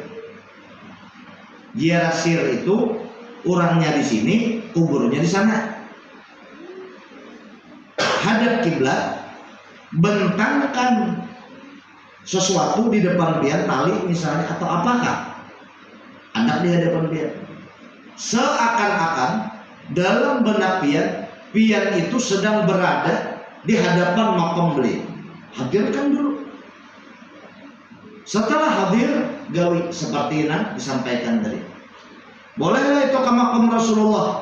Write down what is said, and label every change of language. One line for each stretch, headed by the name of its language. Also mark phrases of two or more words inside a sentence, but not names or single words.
Indonesian: Ziarah sir itu orangnya di sini, kuburnya di sana. Hadap kiblat, bentangkan sesuatu di depan pian tali misalnya atau apakah anak di hadapan pian seakan-akan dalam benak pian itu sedang berada di hadapan makam beliau. Hadirkan dulu. Setelah hadir gawi seperti yang disampaikan tadi. Bolehlah itu ke makam Rasulullah?